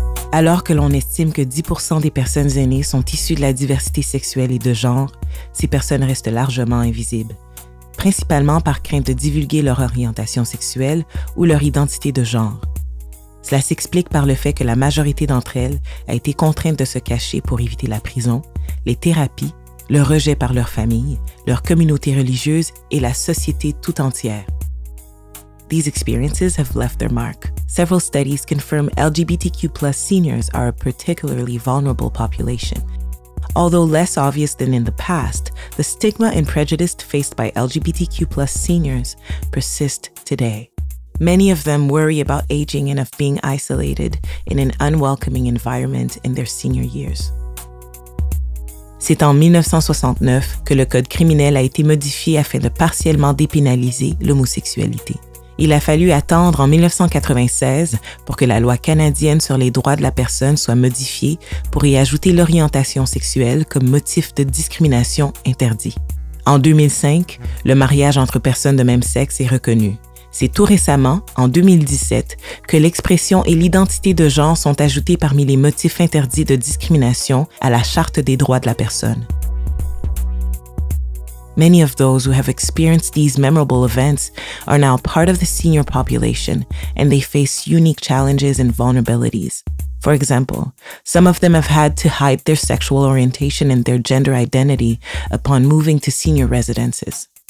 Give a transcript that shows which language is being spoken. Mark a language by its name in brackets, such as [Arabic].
[French] Alors que l'on estime que 10% des personnes aînées sont issues de la diversité sexuelle et de genre, ces personnes restent largement invisibles, principalement par crainte de divulguer leur orientation sexuelle ou leur identité de genre. Cela s'explique par le fait que la majorité d'entre elles a été contrainte de se cacher pour éviter la prison, les thérapies, le rejet par leur famille, leur communauté religieuse et la société tout entière. [English] These experiences have left their mark. Several studies confirm LGBTQ+ seniors are a particularly vulnerable population. Although less obvious than in the past, the stigma and prejudice faced by LGBTQ+ seniors persist today. Many of them worry about aging and of being isolated in an unwelcoming environment in their senior years. [French] C'est en 1969 que le code criminel a été modifié afin de partiellement dépénaliser l'homosexualité. Il a fallu attendre en 1996 pour que la loi canadienne sur les droits de la personne soit modifiée pour y ajouter l'orientation sexuelle comme motif de discrimination interdit. En 2005, le mariage entre personnes de même sexe est reconnu. C'est tout récemment, en 2017, que l'expression et l'identité de genre sont ajoutées parmi les motifs interdits de discrimination à la Charte des droits de la personne. [English] Many of those who have experienced these memorable events are now part of the senior population, and they face unique challenges and vulnerabilities. For example, some of them have had to hide their sexual orientation and their gender identity upon moving to senior residences.